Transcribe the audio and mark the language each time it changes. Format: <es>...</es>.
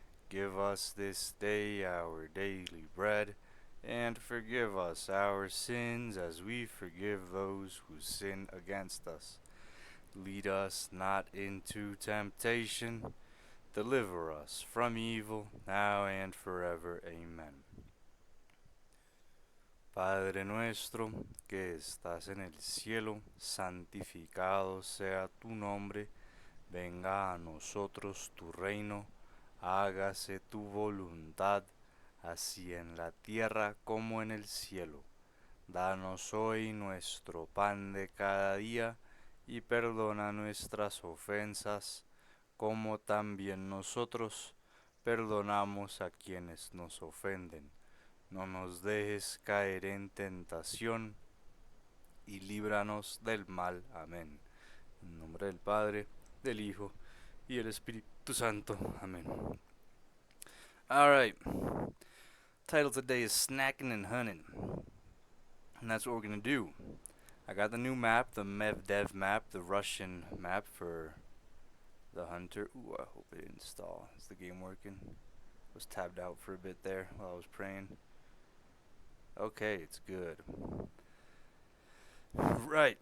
<en>Give us this day our daily bread, and forgive us our sins as we forgive those who sin against us. Lead us not into temptation. Deliver us from evil, now and forever. Amen.</en> <es>Padre nuestro, que estás en el cielo, santificado sea tu nombre, venga a nosotros tu reino, hágase tu voluntad, así en la tierra como en el cielo. Danos hoy nuestro pan de cada día, y perdona nuestras ofensas, como también nosotros perdonamos a quienes nos ofenden. No nos dejes caer en tentación y líbranos del mal. Amén. En nombre del Padre, del Hijo y del Espíritu Santo. Amén.</es> <en>Alright. Title today is Snackin' and Huntin'. And that's what we're going to do. I got the new map, the MEVDEV map, the Russian map for the Hunter. Ooh, I hope it install. Is the game working? Was tabbed out for a bit there while I was praying. Okay, it's good. Right.</en>